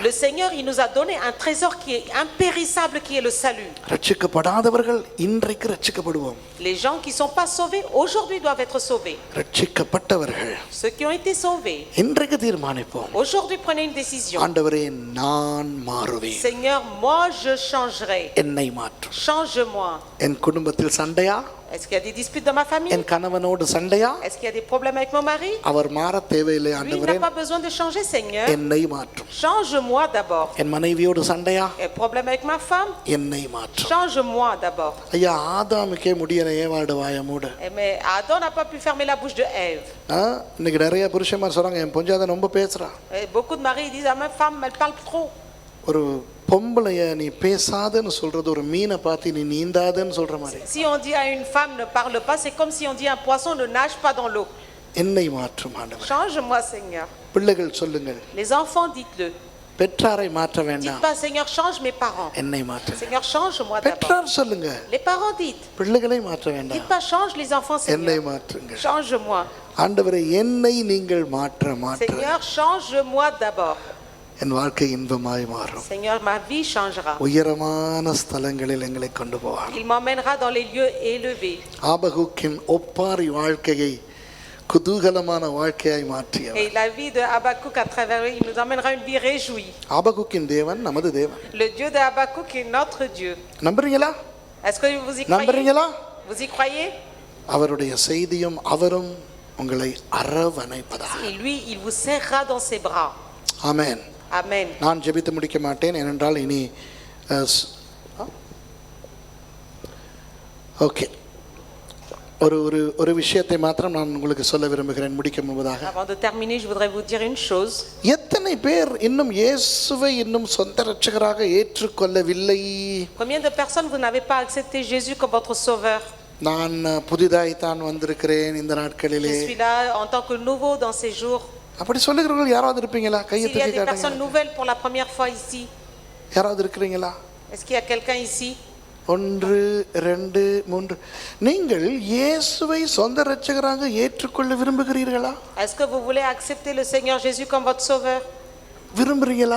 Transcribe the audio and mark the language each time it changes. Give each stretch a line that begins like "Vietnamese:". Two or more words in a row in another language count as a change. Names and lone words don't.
French: Le Seigneur, il nous a donné un trésor qui est impérissable, qui est le salut.
Tamil: ரட்சிக்கப்படாதவர்கள் இன்றைக்கு ரட்சிக்கப்படுவோம்.
French: Les gens qui ne sont pas sauvés, aujourd'hui doivent être sauvés.
Tamil: ரட்சிக்கப்பட்டவர்கள்
French: Ceux qui ont été sauvés,
Tamil: இன்றைக்கு தீர்மானிப்போம்.
French: aujourd'hui prenez une décision.
Tamil: ஆண்டவரே நான் மாறுவேன்.
French: Seigneur, moi je changerai.
Tamil: என்னை மாற்றும்.
French: Change-moi.
Tamil: என் குடும்பத்தில் சண்டையா?
French: Est-ce qu'il y a des disputes dans ma famille?
Tamil: என் கணவனோடு சண்டையா?
French: Est-ce qu'il y a des problèmes avec mon mari?
Tamil: அவர் மாற தேவையில்லை
French: Lui, il
Tamil: ஆண்டவரே,
French: n'a pas besoin de changer, Seigneur.
Tamil: என்னை மாற்றும்.
French: Change-moi d'abord.
Tamil: என் மனைவியோடு சண்டையா?
French: Et problème avec ma femme?
Tamil: என்னை மாற்றும்.
French: Change-moi d'abord.
Tamil: ஐயா, ஆதாமுக்கே முடியல, ஏவாடு வாய மூட.
French: Mais Adam n'a pas pu fermer la bouche de Ève.
Tamil: இன்னைக்கு நிறைய புருஷன்மார் சொல்றாங்க, என் பொஞ்சாத ரொம்ப பேசுறா.
French: Et beaucoup de maris disent, ah, ma femme, elle parle trop.
Tamil: ஒரு பொம்பளைய நீ பேசாதன்னு சொல்றது ஒரு மீனை பார்த்து நீ நீந்தாதன்னு சொல்ற மாதிரி.
French: Si on dit à une femme ne parle pas, c'est comme si on dit à un poisson ne nage pas dans l'eau.
Tamil: என்னை மாற்றும் ஆண்டவர்.
French: Change-moi, Seigneur.
Tamil: பிள்ளைகள் சொல்லுங்கள்,
French: Les enfants, dites-le.
Tamil: பெற்றாரை மாற்ற
French: Dites
Tamil: வேண்டாம்,
French: pas, Seigneur, change mes parents.
Tamil: என்னை மாற்று.
French: Seigneur, change-moi d'abord.
Tamil: பெற்றார் சொல்லுங்க,
French: Les parents, dites.
Tamil: பிள்ளைகளை மாற்ற வேண்டாம்,
French: Dites pas, change les enfants,
Tamil: என்னை
French: Seigneur.
Tamil: மாற்றுங்க.
French: Change-moi.
Tamil: ஆண்டவரே, என்னை நீங்கள் மாற்ற மாற்ற
French: Seigneur, change-moi d'abord.
Tamil: என் வாழ்க்கை இன்பமாய் மாறும்.
French: Seigneur, ma vie changera.
Tamil: உயரமான ஸ்தலங்களில் எங்களை கொண்டு போவார்.
French: Il m'emmènera dans les lieux élevés.
Tamil: ஆபகுக்கின் ஒப்பாரி வாழ்க்கையை குதூகலமான வாழ்க்கையாய் மாற்றியவர்.
French: Et la vie de Habakkuk à travers lui, il nous emmènera une vie réjouie.
Tamil: ஆபகுக்கின் தேவன் நமது தேவன்.
French: Le Dieu de Habakkuk est notre Dieu.
Tamil: நம்புறீங்களா?
French: Est-ce que vous y croyez?
Tamil: நம்புறீங்களா?
French: Vous y croyez?
Tamil: அவருடைய செய்தியும் அவரும் உங்களை அரவணைப்பதாக.
French: Et lui, il vous serrera dans ses bras.
Tamil: ஆமென்.
French: Amen.
Tamil: நான் ஜெபித்து முடிக்க மாட்டேன், ஏனென்றால் இனி ஓகே, ஒரு விஷயத்தை மாத்திரம் நான் உங்களுக்கு சொல்ல விரும்புகிறேன் முடிக்க முன்பதாக.
French: Avant de terminer, je voudrais vous dire une chose.
Tamil: எத்தனை பேர் இன்னும் இயேசுவை இன்னும் சொந்த இரட்சகராக ஏற்றுக்கொள்ளவில்லை?
French: Combien de personnes vous n'avez pas accepté Jésus comme votre sauveur?
Tamil: நான் புதிதாய் தான் வந்திருக்கிறேன் இந்த நாட்களிலே.
French: Je suis là en tant que nouveau dans ces jours.
Tamil: அப்படி சொல்லுகிறவர்கள் யாராவது இருப்பீங்களா? கையை
French: S'il y a
Tamil: தூக்கி
French: des personnes
Tamil: காட்டுங்க.
French: nouvelles pour la première fois ici,
Tamil: யாராவது இருக்கிறீங்களா?
French: est-ce qu'il y a quelqu'un ici?
Tamil: 1 2 3 நீங்கள் இயேசுவை சொந்த இரட்சகராக ஏற்றுக்கொள்ள விரும்புகிறீர்களா?
French: Est-ce que vous voulez accepter le Seigneur Jésus comme votre sauveur?
Tamil: விரும்புறீங்களா?